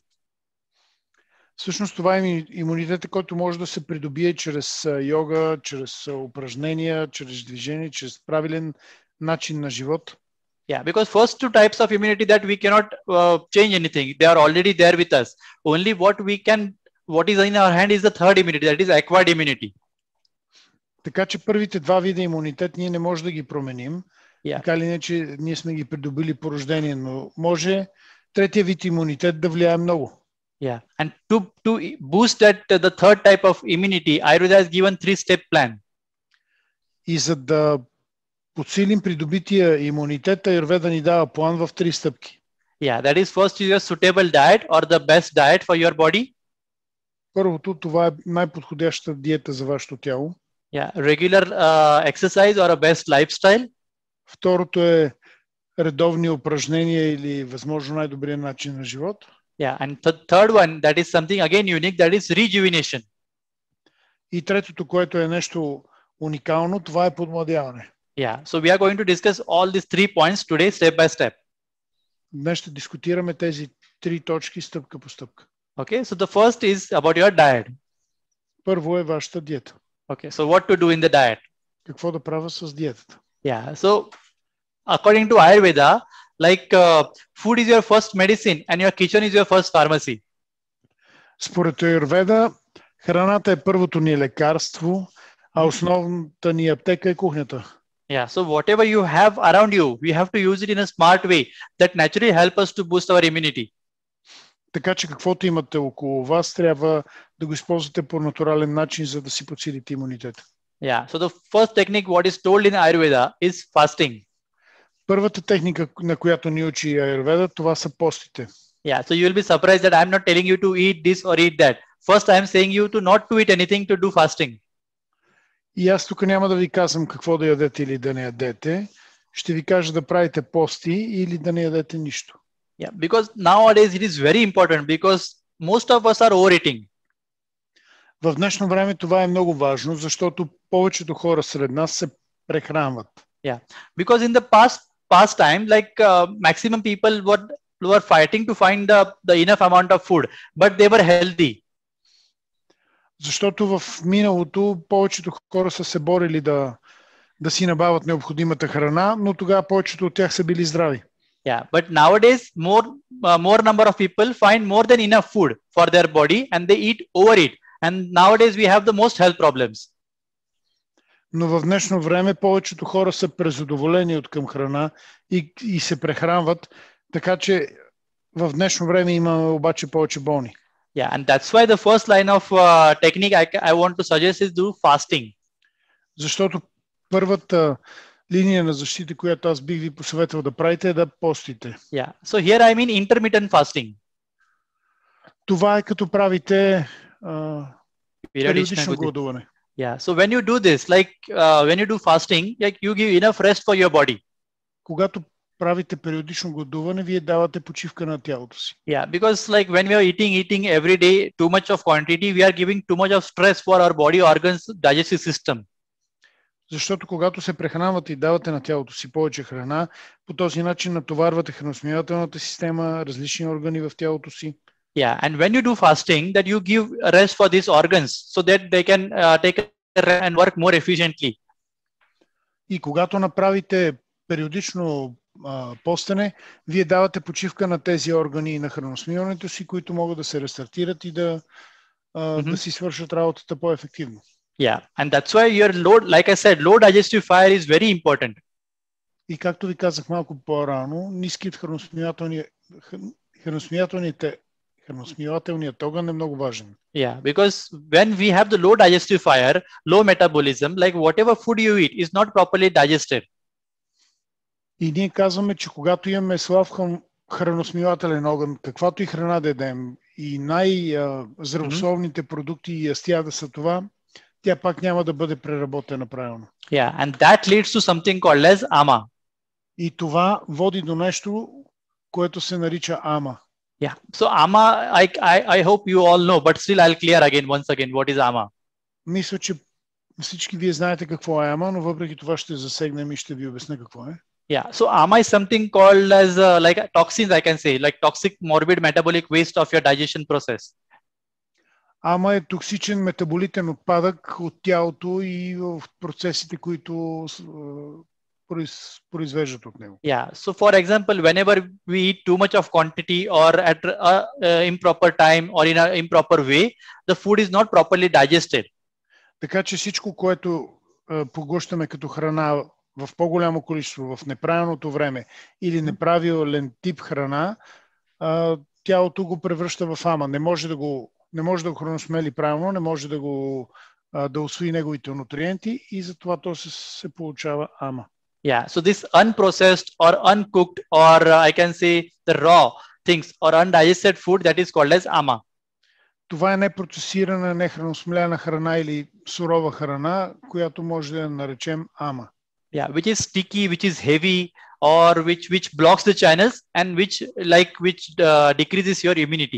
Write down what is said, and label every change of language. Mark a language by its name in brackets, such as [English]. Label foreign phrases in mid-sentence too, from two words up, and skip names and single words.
[Bulgarian] Всъщност това е имунитет, който може да се придобие чрез йога, чрез упражнения, чрез движение, чрез правилен начин на живот. [English] Yeah, because first two types of immunity that we cannot change anything. They are already there with us. Only what is in our hand is the third immunity, that is acquired immunity. [Bulgarian] Така че първите два вида имунитет ние не можем да ги променим. [English] Yeah. [Bulgarian] Така или не, че ние сме ги придобили по рождение, но може третия вид имунитет да влияе много. [English] Yeah, and to boost that the third type of immunity, Ayurveda has given 3-step plan. [Bulgarian] И за да подсилим придобития имунитет, Аюрведа ни дава план в 3 стъпки. [English] Yeah, that is first is your suitable diet or the best diet for your body. [Bulgarian] Първото, това е най-подходящата диета за вашето тяло. [English] Yeah, regular exercise or a best lifestyle. [Bulgarian] Второто е редовни упражнения или възможно най-добрият начин на живот. [English] Yeah, and the third one, that is something again unique, that is rejuvenation. [Bulgarian] И третото, което е нещо уникално, това е подмладяване. [English] Yeah, so we are going to discuss all these 3 points today, step by step. [Bulgarian] Днес ще дискутираме тези 3 точки стъпка по стъпка. [English] Okay, so the first is about your diet. [Bulgarian] Първо е вашата диета. [English] Okay, so what to do in the diet? [Bulgarian] Какво да правя с диетата? [English] Yeah, so according to Ayurveda, like food is your first medicine and your kitchen is your first pharmacy. [Bulgarian] Според Аюрведа, храната е първото ни лекарство, а основната ни аптека е кухнята. [English] Yeah, so whatever you have around you, we have to use it in a smart way that naturally help us to boost our immunity. [Bulgarian] Така че каквото имате около вас, трябва да го използвате по натурален начин, за да си подсилите имунитета. [English] Yeah, so the first technique what is told in Ayurveda is fasting. [Bulgarian] Първата техника, на която ни учи Аюрведа, това са постите. [English] Yeah, so you will be surprised that I'm not telling you to eat this or eat that. First, I am saying you to not to eat anything, to do fasting. [Bulgarian] И аз тук няма да ви казвам какво да ядете или да не ядете. Ще ви кажа да правите пости или да не ядете нищо. [English] Yeah, because nowadays it is very important because most of us are overeating. [Bulgarian] В днешно време това е много важно, защото повечето хора сред нас се прехранват. [English] Yeah, because in the past time, like maximum people were fighting to find the enough amount of food, but they were healthy. [Bulgarian] Защото в миналото повечето хора са се борили да си набавят необходимата храна, но тогава повечето от тях са били здрави. [English] Yeah, but nowadays more number of people find more than enough food for their body and they eat overeat. And nowadays we have the most health problems. [Bulgarian] Но в днешно време повечето хора са презадоволени от към храна и се прехранват, така че в днешно време имаме обаче повече болни. [English] Yeah, and that's why the first line of technique I want to suggest is do fasting. [Bulgarian] Защото първата линия на защита, която аз бих ви посъветвал да правите, е да постите. [English] Yeah, so here I mean intermittent fasting. [Bulgarian] Това е като правите периодично гладуване. [English] Yeah, so when you do this, like when you do fasting, like you give enough rest for your body. [Bulgarian] Когато правите периодично гладуване, вие давате почивка на тялото си. [English] Yeah, because like when we are eating every day too much of quantity, we are giving too much of stress for our body organs, digestive system. [Bulgarian] Защото когато се прехранвате и давате на тялото си повече храна, по този начин натоварвате храносмилателната система, различни органи в тялото си. [English] Yeah, and when you do fasting, that you give rest for these organs so that they can take and work more efficiently. [Bulgarian] И когато направите периодично постене, вие давате почивка на тези органи и на храносмилането си, които могат да се рестартират и да си свършат работата по-ефективно. [English] Yeah, and that's why your low, like I said, low digestive fire is very important. [Bulgarian] И както ви казах малко по-рано, ниският храносмилателният огън е много важен. [English] Yeah, because when we have the low digestive fire, low metabolism, like whatever food you eat is not properly digested. [Bulgarian] И ние казваме, че когато имаме слаб храносмилателен огън, каквато и храна да ядем, и най-здравословните продукти и ястия да са това, тя пак няма да бъде преработена правилно. [English] Yeah, and that leads to something called as ama. [Bulgarian] И това води до нещо, което се нарича ама. [English] Yeah, so ama, I hope you all know, but still I'll clear once again what is ama. [Bulgarian] Мисля, че всички вие знаете какво е ама, но въпреки това ще засегнем и ще ви обясня какво е. [English] Yeah, so ama is something called as like toxins, I can say, like toxic morbid metabolic waste of your digestion process. [Bulgarian] Ама е токсичен метаболитен отпадък от тялото и в процесите, които произвеждат от него. [English] Yeah, so for example, whenever we eat too much of quantity or at improper time or in an improper way, the food is not properly digested. [Bulgarian] Така че всичко, което поглъщаме като храна в по-голямо количество, в неправилното време или неправилен тип храна, тялото го превръща в ама. Не може да го храносмели правилно, не може да усвои неговите нутриенти и затова то се получава ама. [English] Yeah, so this unprocessed or uncooked or I can say the raw things or undigested food, that is called as ama. [Bulgarian] Това е непроцесирана, нехраносмелена храна или сурова храна, която може да наречем ама. [English] Yeah, which is sticky, which is heavy, or which blocks the channels and which decreases your immunity.